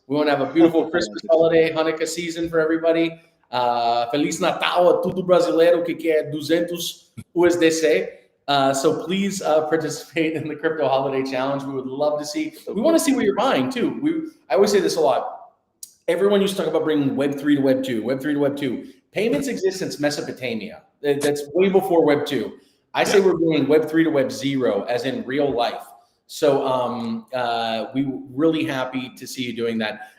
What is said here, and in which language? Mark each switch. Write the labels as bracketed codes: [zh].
[en] We want to have a beautiful Christmas holiday, Hanukkah season for everybody. [pt] Feliz Natal a tudo brasileiro que quer 200 USDC. [en] So please participate in the Crypto Holiday Challenge. We would love to see. We want to see what you're buying too. I always say this a lot. Everyone used to talk about bringing Web 3 to Web 2, Web 3 to Web 2. Payments exist since Mesopotamia. That's way before Web 2. I say we're bringing Web 3 to Web 0, as in real life. So we're really happy to see you doing that.